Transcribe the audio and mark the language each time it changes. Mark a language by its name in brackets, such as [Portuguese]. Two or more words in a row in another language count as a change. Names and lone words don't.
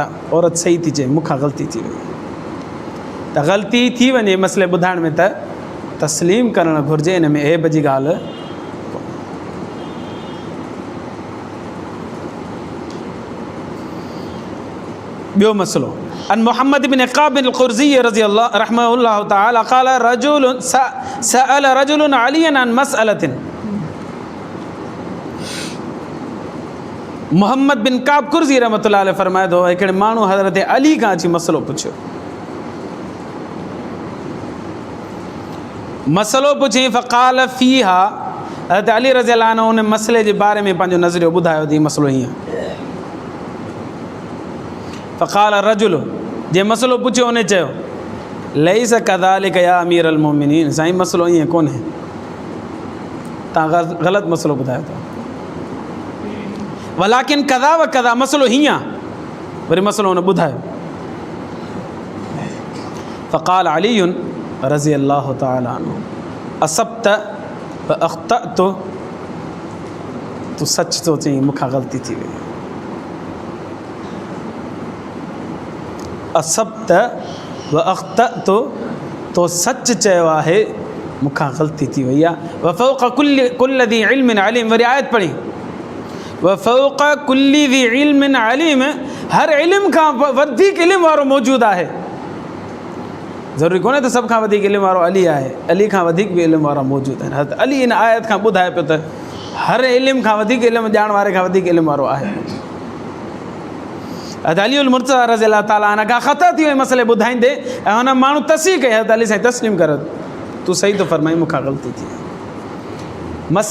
[Sindhi] औरत सही थी चए, मूंखां ग़लती थी वई। त ग़लती थी वञे मसइले ॿुधाइण में त तस्लीम करणु घुरिजे। इन में ऐब जी ॻाल्हि। ॿियो मसइलो [Arabic] عن محمد بن إقاب بن قرظي رضي الله رحمه الله تعالى قال رجل سأل رجل عليا عن مسألة. [Sindhi] मुहम्मद बिन काब कुर्ज़ी [Arabic] رحمة الله عليه [Sindhi] फरमाए थो हिकिड़े माण्हू हज़रत अली खां अची मसइलो पुछियो। मसइलो पुछी [Arabic] فقال فيها. [Sindhi] हज़रत अली [Arabic] رضي الله عنه [Sindhi] उन मसइले जे बारे में पंहिंजो नज़रियो ॿुधायो थी। मसइलो हीअं [Arabic] فقال رجل, [Sindhi] जे मसइलो पुछियो उन चयो [Arabic] ليس كذلك يا أمير المؤمنين. [Sindhi] साईं मसइलो ईअं कोन्हे, तव्हां ग़लति मसइलो ॿुधायो था। [Arabic] ولكن كذا و كذا, [Sindhi] मसइलो हीअं आहे। वरी मसइलो हुन ॿुधायो। [Arabic] فقال علي رضي الله تعالى عنه أصبت و أخطأت. [Sindhi] तूं सच थो चईं, मूंखां ग़लती थी वई। [Arabic] أصبت و أخطأت, [Sindhi] तो सच चयो आहे, मूंखां ग़लती थी वई आहे। [Arabic] و فوق كل ذي علم عليم. [Sindhi] वरी आयत पढ़ी [Arabic] و فوق كل ذي علم عليم. [Sindhi] हर इल्म खां वधीक इल्म वारो मौजूदु आहे। ज़रूरी कोन्हे त सभ खां वधीक इल्म वारो अली आहे, अली खां वधीक बि इल्म वारा मौजूदु आहिनि। हज़रत अली इन आयत खां ॿुधाए पियो त हर इल्म खां वधीक इल्म ॼाण वारे खां वधीक इल्म वारो आहे। हज़रत अली उल मुर्तज़ा [Arabic] رضي الله تعالى عنه [Sindhi] खां ख़ता थी वई मसइले ॿुधाईंदे, ऐं हुन माण्हू तस्सीह कई हज़रत अली साईं तस्लीम कर, तूं सही थो फरमाई, मूंखां ग़लती थी।